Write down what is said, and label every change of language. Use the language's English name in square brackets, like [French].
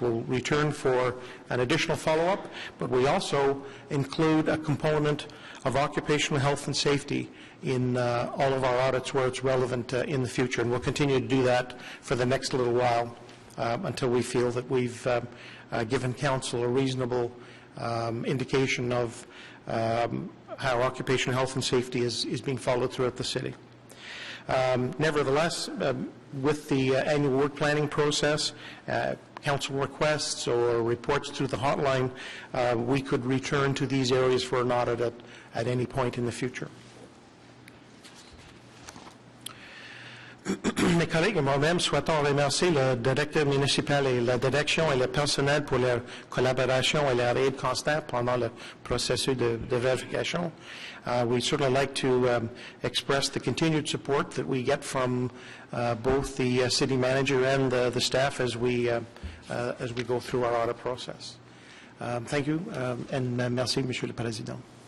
[English] We'll return for an additional follow-up, but we also include a component of occupational health and safety in all of our audits where it's relevant in the future, and we'll continue to do that for the next little while until we feel that we've given Council a reasonable indication of how occupational health and safety is being followed throughout the city. Nevertheless, with the annual work planning process, council requests or reports through the hotline, we could return to these areas for an audit at any point in the future. [French] Mes collègues et moi-même souhaitons remercier le directeur municipal et la direction et le personnel pour leur collaboration et leur aide constante pendant le processus de verification. [English] We'd certainly like to express the continued support that we get from both the city manager and the staff as we go through our audit process. Thank you, and [French] merci, Monsieur le Président.